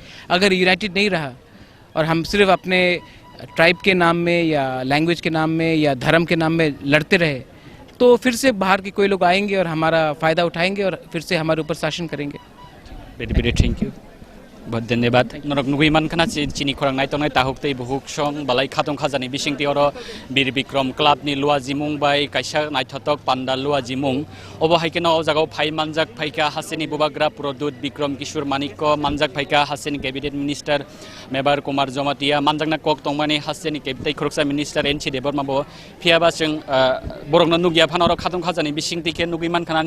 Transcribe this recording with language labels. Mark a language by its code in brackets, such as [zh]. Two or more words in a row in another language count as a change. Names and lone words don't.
[hi] अगर यूनाइटेड नहीं रहा और हम सिर्फ अपने ट्राइब के नाम में या लैंग्वेज के नाम में या धर्म के नाम में लड़ते रहे तो फिर से बाहर के कोई लोग आएंगे और हमारा फ़ायदा उठाएंगे और फिर से हमारे ऊपर शासन करेंगे। [en] very very thank you, [hi] बहुत धन्यवाद। [trp] नरक नुगुई मानखाना चिनी खरang नाय तंनाय ताहुकतै बुहुक सं बालाय खातं खाजानि बिसिंति अर बीर विक्रम क्लाब नि लुआ जिमुं बाय कायसा नायथतक पान्डा लुआ जिमुं अबो हाइकेनो अ जागाव फाइ मानजाक फाइका हासेनि बुबाग्रा प्रदूत विक्रम किशोर मानिक मानजाक फाइका हासेनि कैबिनेट मिनिस्टर मेबार कुमार जमातिया मानजाकना कक तंमानि हासेनि कैबिनेट खरकसा मिनिस्टर एनसी देबरमाबो फियाबा जों बरंना नुगिया फानर खातं खाजानि बिसिंति के नुगुई मानखानानि